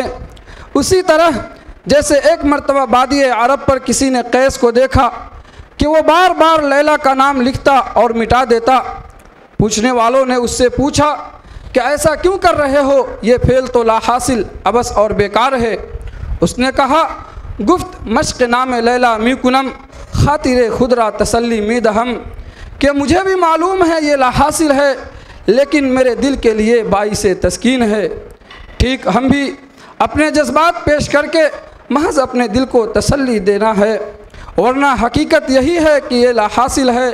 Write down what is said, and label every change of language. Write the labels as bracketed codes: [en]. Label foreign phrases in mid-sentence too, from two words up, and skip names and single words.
[ur] اسی طرح جیسے ایک مرتبہ بادی عرب پر کسی نے قیس کو دیکھا کہ وہ بار بار لیلا کا نام لکھتا اور مٹا دیتا، پوچھنے والوں نے اس سے پوچھا کہ ایسا کیوں کر رہے ہو، یہ فعل تو لا حاصل عبث اور بیکار ہے۔ اس نے کہا، [fa] گفت مشق نام لیلا می کنم خاطر خود را تسلی می دہم، [ur] کہ مجھے بھی معلوم ہے یہ لا حاصل ہے، لیکن میرے دل کے لیے باعث تسکین ہے۔ ٹھیک ہم بھی اپنے جذبات پیش کر کے محض اپنے دل کو تسلی دینا ہے، ورنہ حقیقت یہی ہے کہ یہ لا حاصل ہے۔